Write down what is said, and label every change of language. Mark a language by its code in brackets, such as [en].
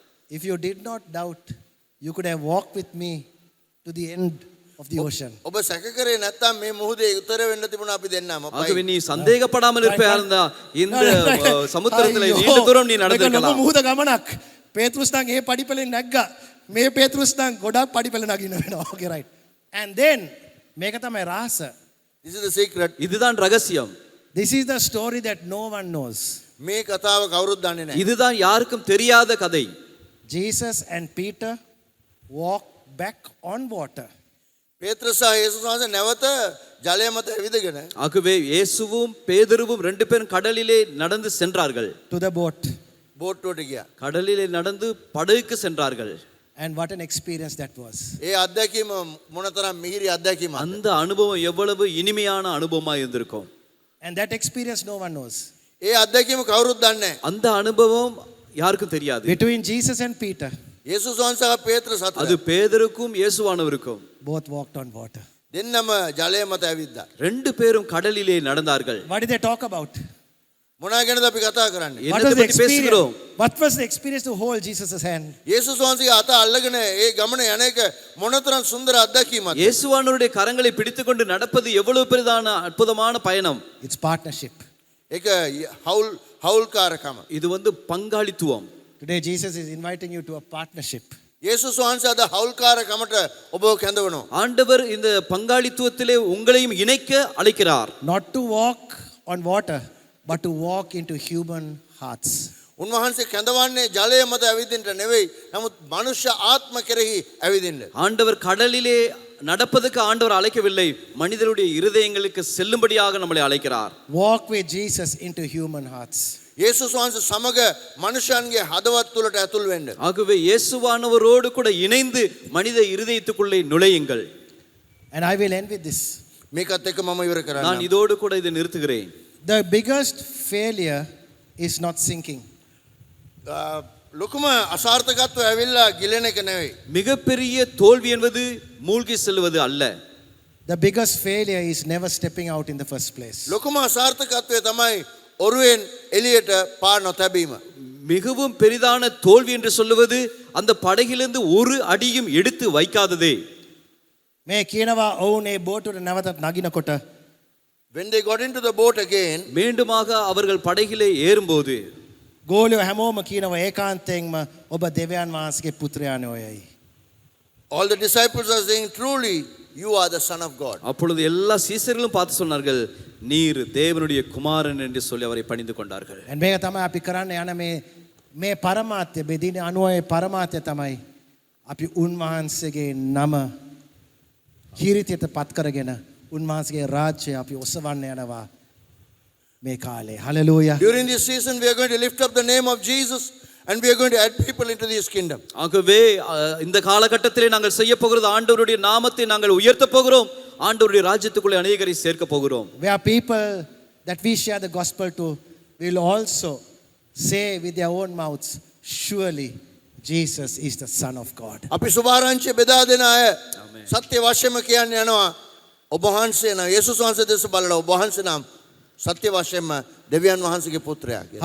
[en] If you did not doubt, you could have walked with me to the end of the ocean. [si] ඔබ සැක කරේ නැත්තම් මේ මුහුදේ උතර වෙන්න තිබුණා අපි දෙන්නම. [ta] ஆகவே நீ சந்தேகப்படாமல் இருப்பையா இருந்தா இந்த சமுத்திரத்தில் நீண்ட தூரம் நீ நடந்திருக்கலாம். [si] මුහුද ගමනක්. පේත්‍රුස් නම් ඒ පඩිපෙලෙන් නැග්ගා. මේ පේත්‍රුස් නම් ගොඩක් පඩිපෙල නගින්න වෙනවා. [en] Okay, right. And then [si] මේක තමයි රහස. [en] This is the secret. [ta] இதுதான் ரகசியம். [en] This is the story that no one knows. [si] මේ කතාව කවුරුත් දන්නේ නැහැ. [ta] இதுதான் யாருக்கும் தெரியாத கதை. [en] Jesus and Peter walked back on water. [si] පේත්‍රස් සහ යේසුස් වහන්සේ නැවත ජලය මත ඇවිදගෙන [ta] ஆகவே இயேசுவும் பேதுருவும் ரெண்டு பேரும் கடலிலே நடந்து சென்றார்கள். [en] To the boat. [si] බෝට්ටුවට ගියා. [ta] கடலிலே நடந்து படகுக்கு சென்றார்கள். [en] And what an experience that was. [si] ඒ අත්දැකීම මොනතරම් මිහිරි අත්දැකීමක්ද. [ta] அந்த அனுபவம் எவ்வளவு இனிமையான அனுபவமா இருந்திருக்கும். [en] And that experience no one knows. [si] ඒ අත්දැකීම කවුරුත් දන්නේ නැහැ. [ta] அந்த அனுபவம் யாருக்கும் தெரியாது. [en] Between Jesus and Peter, [si] යේසුස් වහන්සේ සහ පේත්‍රස් [ta] அது [si] අතර [ta] பேதருக்கும் இயேசுவானவருக்கும் [en] both walked on water. [si] දෙන්නම ජලය මත ඇවිද්දා. [ta] ரெண்டு பேரும் கடலிலே நடந்தார்கள். [en] What did they talk about? [si] මොනවා ගැනද අපි කතා කරන්නේ? [en] What [ta] என்னத்தை [en] was the [ta] பற்றி பேசுகிறோம்? [en] experience? What was the experience to hold Jesus' hand? [si] යේසුස් වහන්සේගේ අත අල්ලගෙන ඒ ගමන යන එක මොනතරම් සුන්දර අත්දැකීමක්ද. [ta] இயேசுவானவருடைய கரங்களை பிடித்துக்கொண்டு நடப்பது எவ்வளவு பெரிதான அற்புதமான பயணம். [en] It's partnership. [si] ඒක හවුල්කාරකම. [ta] இது பங்காளித்துவம். [en] Today Jesus is inviting you to a partnership. [si] යේසුස් වහන්සේ අද හවුල්කාරකමට ඔබව කැඳවනවා. [ta] ஆண்டவர் இந்த பங்காளித்துவத்திலே உங்களையும் இணைக்க அழைக்கிறார். [en] Not to walk on water, but to walk into human hearts. [si] උන්වහන්සේ කැඳවන්නේ ජලය මත ඇවිදින්න නෙවෙයි. නමුත් මනුෂ්‍ය ආත්ම කෙරෙහි ඇවිදින්න. [ta] ஆண்டவர் கடலிலே நடப்பதற்கு ஆண்டவர் அழைக்கவில்லை, மனிதருடைய இருதயங்களுக்கு செல்லும்படியாக நம்மளை அழைக்கிறார். [en] Walk with Jesus into human hearts. [si] යේසුස් වහන්සේ සමග මනුෂ්‍යයන්ගේ හදවත් තුළට ඇතුල් වෙන්න. [ta] ஆகவே இயேசுவானவரோடு கூட இணைந்து மனித இருதயத்துக்குள்ளே நுழையுங்கள். [en] And I will end with this. [si] මේකත් එක්ක මම ඉවර [ta] நான் [si] කරන්නම්. [ta] இதோடு கூட இதை நிறுத்துகிறேன். [en] The biggest failure is not sinking. [si] ලොකුම අසාර්ථකත්වය ඇවිල්ලා ගිලෙන එක නෙවෙයි. [ta] மிகப்பெரிய தோல்வி என்பது மூழ்கி செல்வது அல்ல. [en] The biggest failure is never stepping out in the first place. [si] ලොකුම අසාර්ථකත්වය තමයි ඔරුවෙන් එළියට පා නොතැබීම. [ta] மிகவும் பெரிதான தோல்வி என்று சொல்லுவது அந்த படகிலிருந்து ஒரு அடியும் எடுத்து வைக்காததே. [si] මේ කියනවා ඔවුන් ඒ බෝටුවට නැවතත් නගිනකොට [en] When they got into the boat again, [ta] மீண்டுமாக அவர்கள் படகிலே ஏறும்போது [si] ගෝලියෝ හැමෝම කියනවා ඒකාන්තයෙන්ම ඔබ දෙවියන් වහන්සේගේ පුත්‍රයාණන් ඔයයි. [en] all the disciples are saying, truly, you are the Son of God. [ta] அப்பொழுது எல்லா சீசர்களும் பார்த்து சொன்னார்கள், நீர் தேவனுடைய குமாரன் என்று சொல்லி அவரை பணிந்து கொண்டார்கள். [si] And මේක තමයි අපි කරන්න යන මේ පරමාර්ථය බෙදින අනුවයේ පරමාර්ථය තමයි අපි උන්වහන්සේගේ නම කීර්තියට පත් කරගෙන උන්වහන්සේගේ රාජ්‍යය අපි ඔසවන්න යනවා මේ කාලේ. [en] Hallelujah. During this season, we are going to lift up the name of Jesus and we are going to add people into this kingdom. [ta] ஆகவே இந்த காலகட்டத்திலே நாங்கள் செய்ய போகிறது ஆண்டவருடைய நாமத்தை நாங்கள் உயர்த்த போகிறோம். ஆண்டவருடைய ராஜ்யத்துக்குள்ளே அநேகரை சேர்க்க போகிறோம். [en] Where people that we share the gospel to will also say with their own mouths, surely Jesus is the Son of God. [si] අපි සුභාරංචිය බෙදා දෙන අය සත්‍ය වශයෙන්ම කියන්න යනවා ඔබ වහන්සේ නම් යේසුස් වහන්සේ දෙස බලලා ඔබ වහන්සේ නම් සත්‍ය වශයෙන්ම දෙවියන් වහන්සේගේ පුත්‍රයා කියලා.